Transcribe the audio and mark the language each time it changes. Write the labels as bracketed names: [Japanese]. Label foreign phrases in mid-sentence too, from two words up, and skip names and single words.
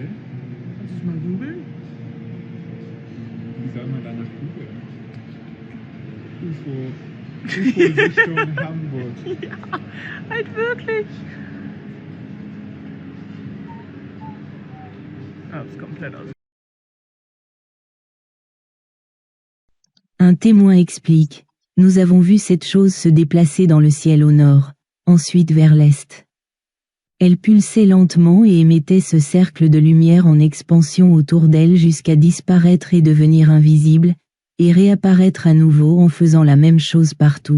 [German] Kannst du es mal googeln? Wie soll man danach googeln? UFO-Sichtung Hamburg. Ja, halt wirklich. Ah, ist komplett aus. [French] Un témoin explique: nous avons vu cette chose se déplacer dans le ciel au nord, ensuite vers l'est. Elle pulsait lentement et émettait ce cercle de lumière en expansion autour d'elle jusqu'à disparaître et devenir invisible, et réapparaître à nouveau en faisant la même chose partout.